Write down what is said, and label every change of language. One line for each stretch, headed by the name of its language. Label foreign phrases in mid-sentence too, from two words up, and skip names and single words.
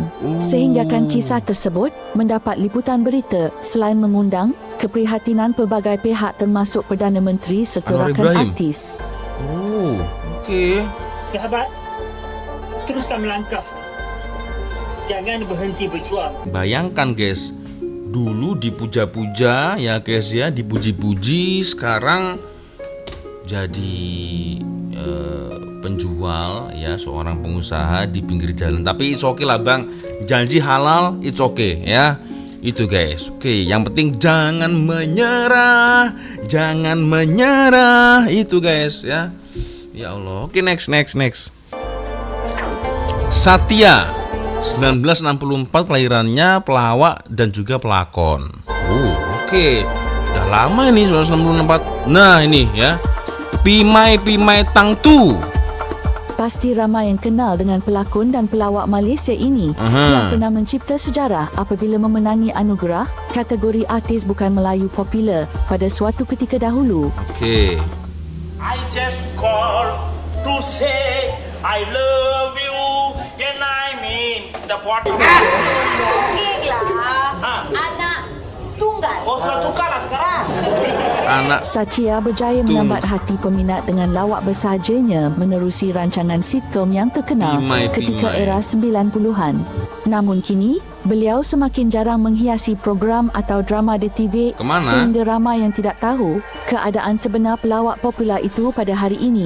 Malay: Sehinggakan kisah tersebut mendapat liputan berita selain mengundang keprihatinan pelbagai pihak termasuk Perdana Menteri serta Anwar rakan Ibrahim. artis. Okey. Sahabat, teruskan melangkah. Jangan berhenti berjuang. Bayangkan guys, dulu dipuja-puja ya guys ya, dipuji-puji, sekarang jadi penjual ya, seorang pengusaha di pinggir jalan. Tapi
English: it's okay
Malay: lah bang, janji halal
English: it's okay
Malay: ya. Itu guys. Oke, yang penting jangan menyerah, jangan menyerah. Itu guys ya.
Arabic: يا الله.
Malay: Oke, next. Satya 1964 kelahirannya, pelawak dan juga pelakon. Oke. Udah lama ini 1964. Nah, ini ya. Pimai Tangtu. Pasti ramai yang kenal dengan pelakon dan pelawak Malaysia ini yang pernah mencipta sejarah apabila memenangi anugerah kategori artis bukan Melayu popular pada suatu ketika dahulu. Oke.
English: I just call to say I love you and I mean the what?
Malay: Okey lah. Anak tunggal. Oh, sudah tukar lah sekarang. Anak Satya berjaya menyambat hati peminat dengan lawak bersahajanya menerusi rancangan sitcom yang terkenal ketika era 90-an. Namun kini, beliau semakin jarang menghiasi program atau drama di TV sehingga ramai yang tidak tahu keadaan sebenar pelawak popular itu pada hari ini.